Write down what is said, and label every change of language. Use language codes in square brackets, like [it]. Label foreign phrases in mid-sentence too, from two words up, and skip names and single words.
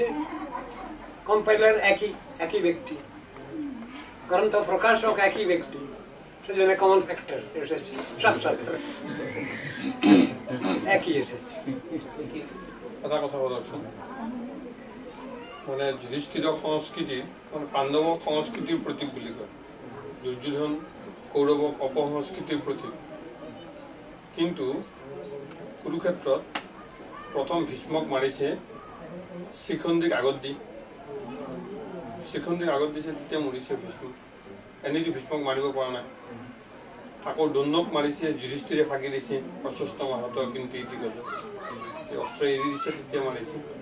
[bn] কম্পাইলার একই ব্যক্তি, গ্রন্থ প্রকাশক একই ব্যক্তি, সেজন্য কমন ফ্যাক্টর এসেছে সব শাস্ত্রে, একই এসেছে। কথা বলছেন মানে যুধিষ্ঠির সংস্কৃতি মানে পাণ্ডব সংস্কৃতির প্রতীক বুলি কয়, দুর্যোধন কৌরব অপসংস্কৃতির প্রতীক। [as] কিন্তু কুৰুক্ষেত্ৰত প্ৰথম ভীষ্মক মাৰিছে শিখণ্ডীক আগত দি, শিখণ্ডীক আগত দিছে, তেতিয়া মৰিছে ভীষ্ম। এনেইতো ভীষ্মক মাৰিব পৰা নাই। আকৌ দ্ৰোণক মাৰিছে, যুধিষ্ঠিৰে ফাঁকি দিছে, অস্বস্থ মাহত কিন্তু ইতি গজ অস্ত্ৰ এৰি দিছে, তেতিয়া মাৰিছে।